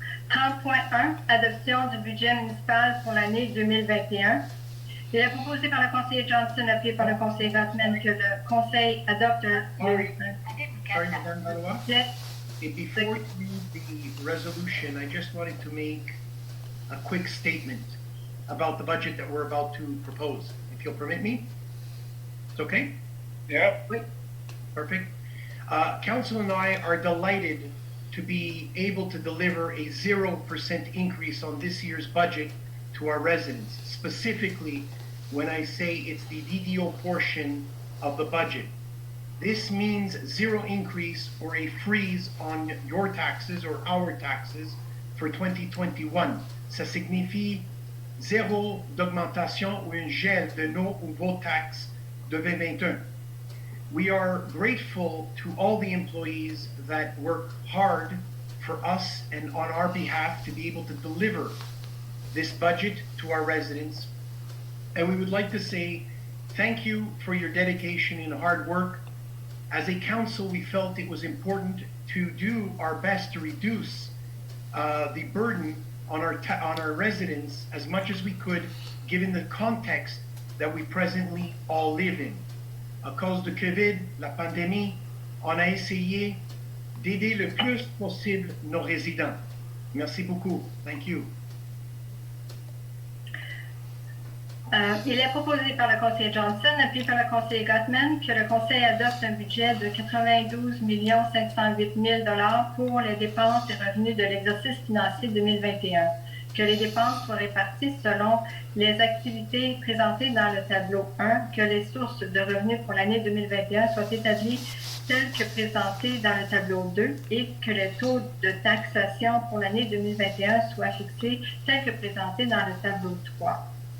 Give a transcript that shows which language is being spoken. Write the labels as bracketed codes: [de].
[fr] 30.1, adoption du budget municipal pour l'année 2021. Il est proposé par le conseiller Johnson, appuyé par le conseiller Gottman, que le Conseil adopte [en] Sorry, Madame Valois. Yes. Before you read the resolution, I just wanted to make a quick statement about the budget that we're about to propose. If you'll permit me? It's okay? Yeah. Perfect. Council and I are delighted to be able to deliver a 0% increase on this year's budget to our residents. Specifically, when I say it's the DDO portion of the budget. This means zero increase or a freeze on your taxes or our taxes for 2021. [fr] Ça signifie zéro d'augmentation ou un gel de nos ou vos taxes de 2021. [en] We are grateful to all the employees that work hard for us and on our behalf to be able to deliver this budget to our residents. And we would like to say thank you for your dedication and hard work. As a council, we felt it was important to do our best to reduce the burden on our residents as much as we could, given the context that we presently all live in. [fr] à cause de COVID, la pandémie, on a essayé d'aider le plus possible nos résidents. Merci beaucoup. [en] Thank you. [fr] Il est proposé par le conseiller Johnson, appuyé par le conseiller Gottman, que le conseil adopte un budget de 92 508 000 $ pour les dépenses et revenus de l'exercice financier 2021, que les dépenses soient réparties selon les activités présentées dans le tableau 1, que les sources de revenus pour l'année 2021 soient établies telles que présentées dans le tableau 2 et que les taux de taxation pour l'année 2021 soient fixés tels que présentés dans le tableau 3.